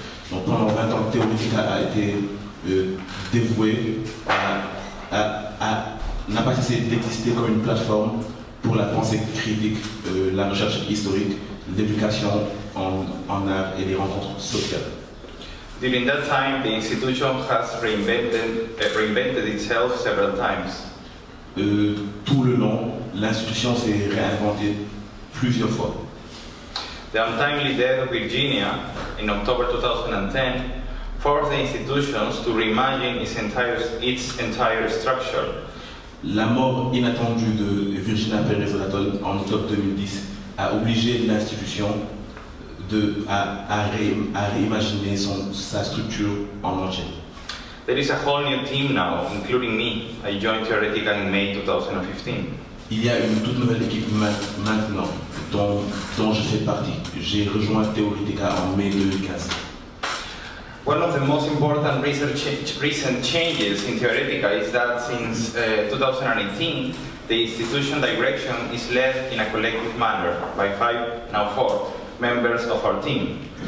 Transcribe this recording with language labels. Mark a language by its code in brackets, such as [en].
[fr] Donc pendant 20 ans, TEOR a été dévoué à n'a pas cessé d'exister comme une plateforme pour la pensée critique, la recherche historique, l'éducation en art et les rencontres sociales. [en] During that time, the institution has reinvented itself several times. [fr] Tout le long, l'institution s'est réinventée plusieurs fois. [en] The untimely death of Virginia in October 2010 forced the institutions to reimagine its entire structure. [fr] La mort inattendue de Virginia Perez-Ratton en octobre 2010 a obligé l'institution à réimaginer sa structure en entier. [en] There is a whole new team now, including me. I joined e-Tica in May 2015. [fr] Il y a une toute nouvelle équipe maintenant dont je fais partie. J'ai rejoint e-Tica en mai 2015. [en] One of the most important recent changes in e-Tica is that since 2018, the institution direction is led in a collective manner by 4 members of our team.